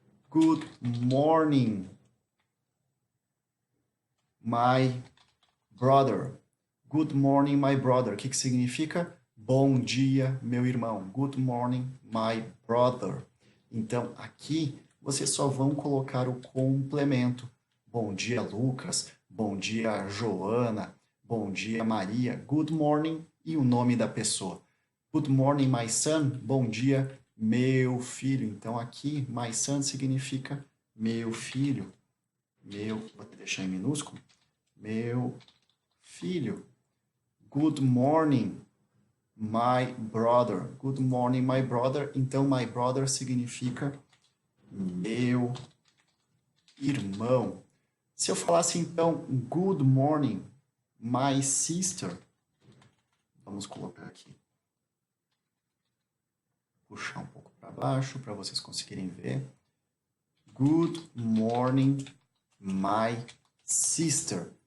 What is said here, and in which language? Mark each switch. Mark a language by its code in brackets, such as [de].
[en] Good morning, my brother. Good morning, my brother. [pt] O que significa? Bom dia, meu irmão. [en] Good morning, my brother. [pt] Então, aqui vocês só vão colocar o complemento. Bom dia, Lucas. Bom dia, Joana. Bom dia, Maria. [en] Good morning [pt] e o nome da pessoa. [en] Good morning, my son. [pt] Bom dia, meu filho. Então, aqui, my son significa meu filho. Vou deixar em minúsculo. Meu filho. [en] Good morning, my brother. Good morning, my brother. [pt] Então, my brother significa meu irmão. Se eu falasse então, [en] good morning, my sister. [pt] Vamos colocar aqui. Puxar um pouco para baixo para vocês conseguirem ver. [en] Good morning, my sister.